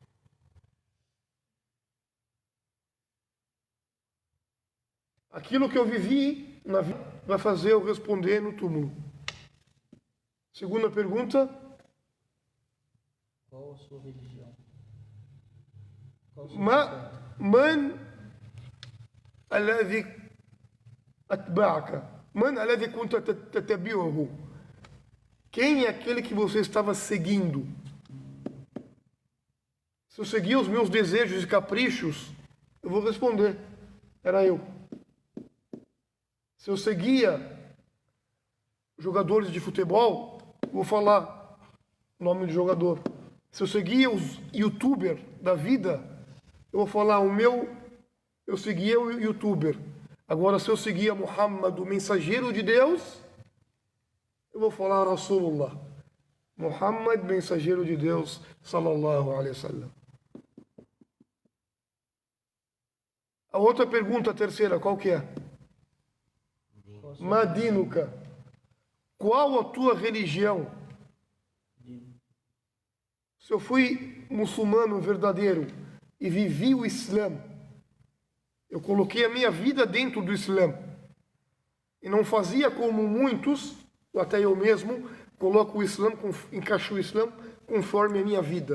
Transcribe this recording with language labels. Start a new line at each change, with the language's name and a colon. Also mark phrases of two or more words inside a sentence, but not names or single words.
Portuguese: Aquilo que eu vivi na vida vai fazer eu responder no túmulo. Segunda pergunta. Qual a sua religião? Qual o seu ما profeta?
Arabic: من الذي أتبعك من الذي كنت تتبعه
Portuguese: quem é aquele que você estava seguindo? Se eu seguia os meus desejos e caprichos, eu vou responder, era eu. Se eu seguia jogadores de futebol, eu vou falar o nome do jogador. Se eu seguia os youtubers da vida, eu vou falar eu seguia o youtuber. Agora, se eu seguia Muhammad, o mensageiro de Deus, eu vou falar Rasulullah. Muhammad, mensageiro de Deus,
Arabic: صلى الله عليه وسلم.
Portuguese: A outra pergunta, a terceira, qual que é? Qual a sua Madinuka. Qual a tua religião? religião? Se eu fui muçulmano verdadeiro e vivi o Islã, eu coloquei a minha vida dentro do Islã e não fazia como muitos, até eu mesmo, coloco o Islã, encaixo o Islã conforme a minha vida.